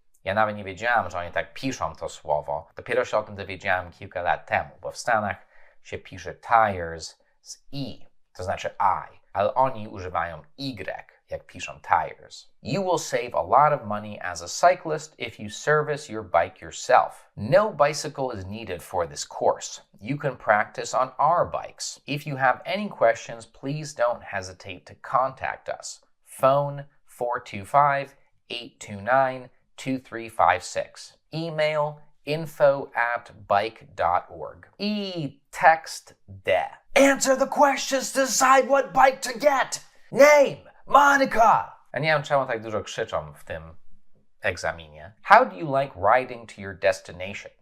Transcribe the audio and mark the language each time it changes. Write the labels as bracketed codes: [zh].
[pl] Ja nawet nie wiedziałam, że oni tak piszą to słowo. Dopiero się o tym dowiedziałem kilka lat temu, bo w Stanach się pisze tires z i, to znaczy I, ale oni używają y, jak piszą tires. [en] You will save a lot of money as a cyclist if you service your bike yourself. No bicycle is needed for this course. You can practice on our bikes. If you have any questions, please don't hesitate to contact us. Phone 425-829-2356. Email info@bike.org. Text D. Answer the questions to decide what bike to get. Name, Monica. [pl] A nie wiem, czemu tak dużo krzyczą w tym egzaminie. [en] How do you like riding to your destination?